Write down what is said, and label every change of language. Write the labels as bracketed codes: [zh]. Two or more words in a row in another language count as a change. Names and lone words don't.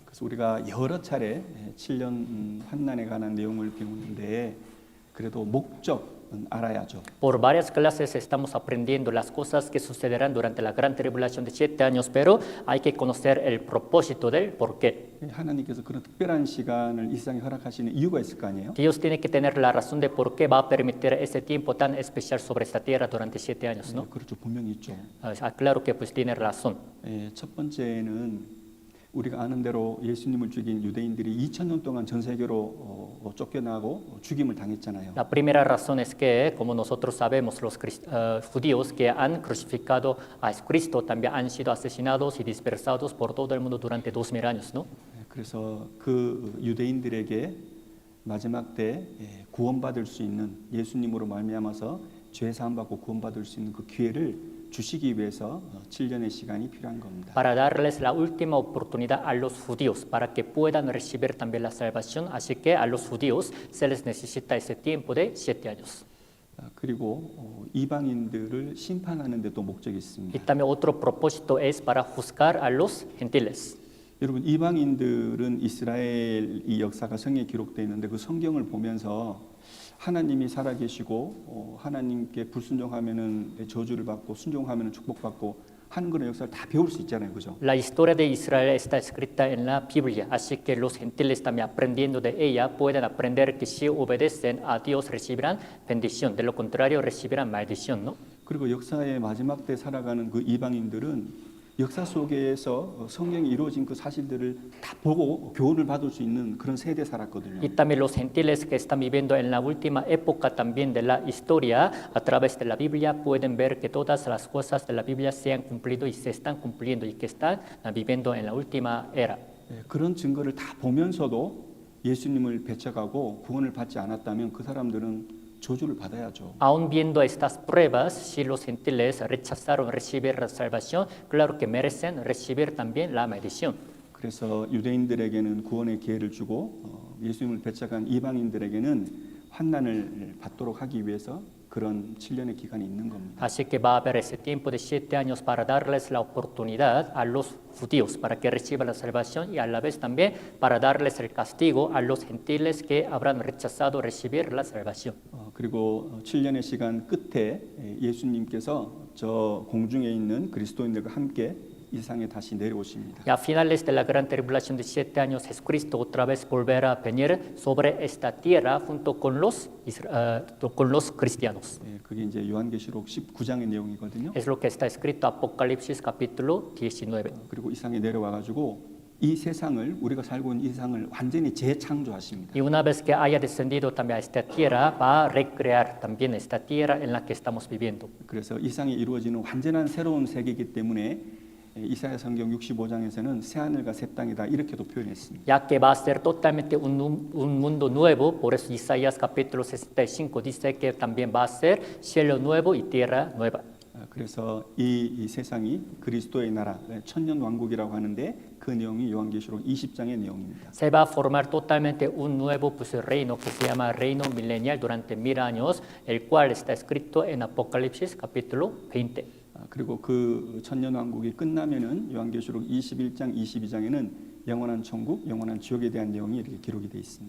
[ko] 그래서 우리가 여러 차례 7년 환난에 관한 내용을 배우는데 그래도 목적은 알아야죠. [es] Por varias clases estamos aprendiendo las cosas que sucederán durante la gran tribulación de 7 años, pero hay que conocer el propósito del por qué. [ko] 하나님께서 그런 특별한 시간을 이 세상에 허락하시는 이유가 있을 거 아니에요? [es] Dios tiene que tener la razón de por qué va a permitir ese tiempo tan especial sobre esta tierra durante 7 años, ¿no? [ko] 그렇죠. 분명히 있죠. [es] Claro que pues tiene razón. [ko] 첫 번째는 우리가 아는 대로 예수님을 죽인 유대인들이 2000년 동안 전 세계로 쫓겨나고 죽임을 당했잖아요. [es] La primera razón es que, como nosotros sabemos, los judíos que han crucificado a Cristo también han sido asesinados y dispersados por todo el mundo durante 2000 años, ¿no? [ko] 그래서 그 유대인들에게 마지막 때 구원받을 수 있는 예수님으로 말미암아서 죄 사함 받고 구원받을 수 있는 그 기회를 주시기 위해서 7년의 시간이 필요한 겁니다. [es] Para darles la última oportunidad a los judíos, para que puedan recibir también la salvación, así que a los judíos se les necesita ese tiempo de 7 años. [ko] 그리고 이방인들을 심판하는 데도 목적이 [es] Y [ko] 있습니다. [es] también otro propósito es para juzgar a los gentiles. [ko] 여러분 이방인들은 이스라엘의 역사가 성경에 기록되어 있는데 그 성경을 보면서 하나님이 살아계시고 하나님께 불순종하면은 저주를 받고 순종하면은 축복받고 하는 그런 역사를 다 배울 수 있잖아요, 그죠? [es] La historia de Israel está escrita en la Biblia, así que los gentiles también aprendiendo de ella pueden aprender que si obedecen a Dios recibirán bendición, de lo contrario recibirán maldición, ¿no? [ko] 그리고 역사의 마지막 때 살아가는 그 이방인들은 역사 속에서 성경이 이루어진 그 사실들을 다 보고 교훈을 받을 수 있는 그런 세대에 살았거든요. [es] Y también los gentiles que están viviendo en la última época también de la historia, a través de la Biblia, pueden ver que todas las cosas de la Biblia se han cumplido y se están cumpliendo y que están viviendo en la última era. [ko] 그런 증거를 다 보면서도 예수님을 배척하고 구원을 받지 않았다면 그 사람들은 저주를 받아야죠. [es] Aún viendo estas pruebas, si los gentiles rechazaron recibir la salvación, claro que merecen recibir también la maldición. [ko] 그래서 유대인들에게는 구원의 기회를 주고 예수님을 배척한 이방인들에게는 환난을 받도록 하기 위해서 그런 7년의 기간이 있는 겁니다. [es] Así que va a haber ese tiempo de 7 años para darles la oportunidad a los judíos para que reciban la salvación y a la vez también para darles el castigo a los gentiles que habrán rechazado recibir la salvación. [ko] 그리고 7년의 시간 끝에 예수님께서 저 공중에 있는 그리스도인들과 함께 이 세상에 다시 내려오십니다. [es] Y a finales de la gran tribulación de 7 años, Jesucristo otra vez volverá a venir sobre esta tierra junto con los cristianos. [ko] 그게 이제 요한계시록 19장의 내용이거든요. [es] Es lo que está escrito Apocalipsis capítulo 19. [ko] 그리고 이 세상에 내려와 가지고 이 세상을 우리가 살고 있는 이 세상을 완전히 재창조하십니다. [es] Y una vez que haya descendido también a esta tierra, va a recrear también esta tierra en la que estamos viviendo. [ko] 그래서 이 세상에 이루어지는 완전한 새로운 세계이기 때문에 이사야 성경 65장에서는 새 하늘과 새 땅이다 이렇게도 표현했습니다. [es] Ya que va a ser totalmente un mundo nuevo, por eso Isaías capítulo 65 dice que también va a ser cielo nuevo y tierra nueva. [ko] 그래서 이 세상이 그리스도의 나라, 천년 왕국이라고 하는데 그 내용이 요한계시록 20장의 내용입니다. [es] Se va a formar totalmente un nuevo pues, reino que se llama reino milenial durante 1000 años, el cual está escrito en Apocalipsis capítulo 20. [ko] 그리고 그 천년 왕국이 끝나면은 요한계시록 21장, 22장에는 영원한 천국, 영원한 지옥에 대한 내용이 이렇게 기록이 되어 있습니다.